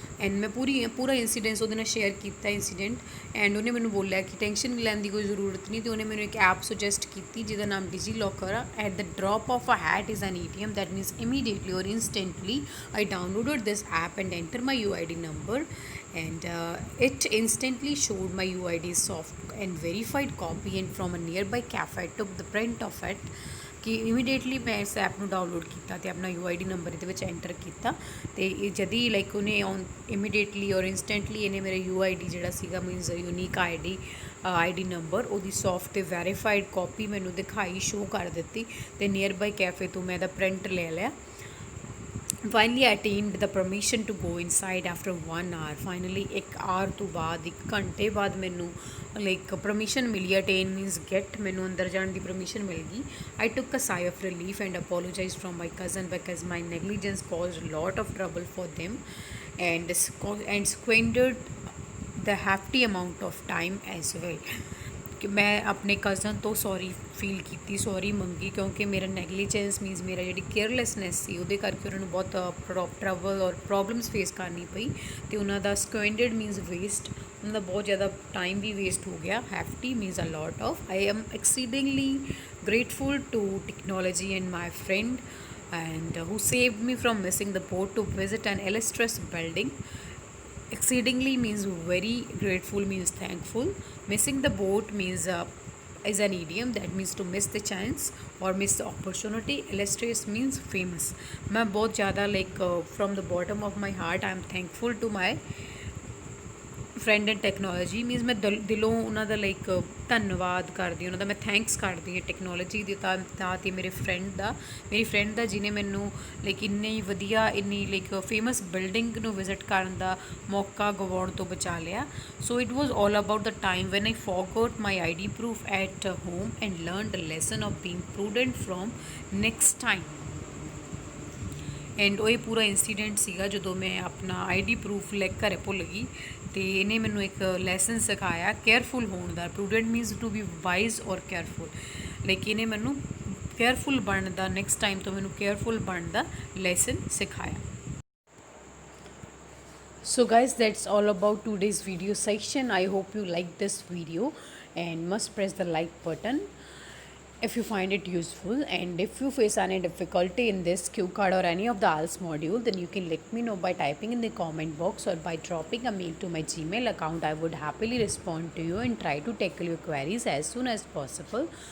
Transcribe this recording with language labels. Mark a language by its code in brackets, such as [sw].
[pa] And ਮੈਂ ਪੂਰਾ incidents ਉਹਦੇ ਨਾਲ ਸ਼ੇਅਰ ਕੀਤਾ ਇੰਸੀਡੈਂਟ ਐਂਡ ਉਹਨੇ ਮੈਨੂੰ ਬੋਲਿਆ ਕਿ ਟੈਨਸ਼ਨ ਲੈਣ ਦੀ ਕੋਈ ਜ਼ਰੂਰਤ ਨਹੀਂ. ਅਤੇ ਉਹਨੇ ਮੈਨੂੰ ਇੱਕ ਐਪ ਸੁਜੈਸਟ ਕੀਤੀ ਜਿਹਦਾ ਨਾਮ DigiLocker ਆ. [en] At the drop of a hat is an ATM that means immediately or instantly I downloaded this app and enter my UID number and it instantly showed my UID soft and verified copy and from a nearby cafe I took the print of it. [pa] ਕਿ immediately ਮੈਂ ਇਸ app ਨੂੰ download ਕੀਤਾ ਅਤੇ ਆਪਣਾ UID number ਇਹਦੇ ਵਿੱਚ enter ਕੀਤਾ ਅਤੇ ਜਦ ਹੀ ਲਾਈਕ ਉਹਨੇ ਇਮੀਡੀਏਟਲੀ ਔਰ ਇੰਸਟੈਂਟਲੀ ਇਹਨੇ ਮੇਰੇ UID ਜਿਹੜਾ ਸੀਗਾ ਮੀਨਸ ਯੂਨੀਕ ID ਨੰਬਰ ਉਹਦੀ ਸੌਫਟ ਅਤੇ ਵੈਰੀਫਾਈਡ ਕਾਪੀ ਮੈਨੂੰ ਦਿਖਾਈ, ਸ਼ੋਅ ਕਰ ਦਿੱਤੀ ਅਤੇ ਨੀਅਰ ਬਾਈ ਕੈਫੇ ਤੋਂ ਮੈਂ ਇਹਦਾ ਪ੍ਰਿੰਟ ਲੈ ਲਿਆ. [en] Finally I attained the permission to go inside after 1 hour. Finally 1 hour [pa] ਤੋਂ ਬਾਅਦ 1 ਘੰਟੇ ਬਾਅਦ ਮੈਨੂੰ ਲਾਈਕ ਪਰਮਿਸ਼ਨ ਮਿਲੀ. [en] attain means get, [pa] ਮੈਨੂੰ ਅੰਦਰ ਜਾਣ ਦੀ ਪਰਮਿਸ਼ਨ ਮਿਲ ਗਈ. [en] I took a sigh of relief and apologized from my cousin because my negligence caused a lot of trouble for them and squandered the hefty amount of time as well. [pa] ਕਿ ਮੈਂ ਆਪਣੇ cousin ਤੋਂ sorry feel ਕੀਤੀ, sorry ਮੰਗੀ ਕਿਉਂਕਿ ਮੇਰਾ negligence means ਮੇਰਾ ਜਿਹੜੀ ਕੇਅਰਲੈਸਨੈਸ ਸੀ ਉਹਦੇ ਕਰਕੇ ਉਹਨਾਂ ਨੂੰ ਬਹੁਤ ਟਰਬਲ ਔਰ ਪ੍ਰੋਬਲਮਸ ਫੇਸ ਕਰਨੀ ਪਈ ਅਤੇ ਉਹਨਾਂ ਦਾ [en] squandered means waste, [pa] ਉਹਨਾਂ ਦਾ ਬਹੁਤ ਜ਼ਿਆਦਾ ਟਾਈਮ ਵੀ ਵੇਸਟ ਹੋ ਗਿਆ. [en] Hefty means a lot of. I am exceedingly grateful to technology and my friend and who saved me from missing the boat to visit an illustrious building. Exceedingly means very, grateful means thankful. Missing the boat means is an idiom that means to miss the chance or miss the opportunity. Illustrious means famous. [hi] मैं बहुत ज़्यादा [en] like from the bottom of my heart I am thankful to [pa] my friend and technology means ਮੈਂ ਦਿਲੋਂ ਉਹਨਾਂ ਦਾ like ਧੰਨਵਾਦ ਕਰਦੀ, ਉਹਨਾਂ ਦਾ ਮੈਂ ਥੈਂਕਸ ਕਰਦੀ ਹਾਂ ਟੈਕਨੋਲੋਜੀ ਦੀ ਤਾਂ ਅਤੇ ਮੇਰੀ ਫਰੈਂਡ ਦਾ ਜਿਹਨੇ ਮੈਨੂੰ ਲਾਈਕ ਇੰਨੀ ਵਧੀਆ ਇੰਨੀ ਲਾਈਕ ਫੇਮਸ ਬਿਲਡਿੰਗ ਨੂੰ ਵਿਜ਼ਿਟ ਕਰਨ ਦਾ ਮੌਕਾ ਗਵਾਉਣ ਤੋਂ ਬਚਾ ਲਿਆ. [en] So it was all about the time when I forgot my ID proof at home and learned the lesson of being prudent from next time. [pa] And ਉਹ ਇਹ ਪੂਰਾ ਇੰਸੀਡੈਂਟ ਸੀਗਾ ਜਦੋਂ ਮੈਂ ਆਪਣਾ ਆਈਡੀ ਪ੍ਰੂਫ ਲੈ ਕੇ ਘਰੇ ਭੁੱਲ ਗਈ ਤੇ ਇਹਨੇ ਮੈਨੂੰ ਇੱਕ ਲੈਸਨ ਸਿਖਾਇਆ ਕੇਅਰਫੁਲ ਹੋਣ ਦਾ। [en] Prudent means to be wise or careful. [pa] ਲਾਈਕ ਇਹਨੇ ਮੈਨੂੰ ਕੇਅਰਫੁਲ ਬਣਨ ਦਾ, ਨੈਕਸਟ ਟਾਈਮ ਤੋਂ ਮੈਨੂੰ ਕੇਅਰਫੁਲ ਬਣਨ ਦਾ ਲੈਸਨ ਸਿਖਾਇਆ। [en] So guys, that's all about today's video section. I hope you liked this video and must press the like button if you find it useful. And if you face any difficulty in this Q card or any of the IELTS module, then you can let me know by typing in the comment box or by dropping a mail to my Gmail account. I would happily respond to you and try to tackle your queries as soon as possible.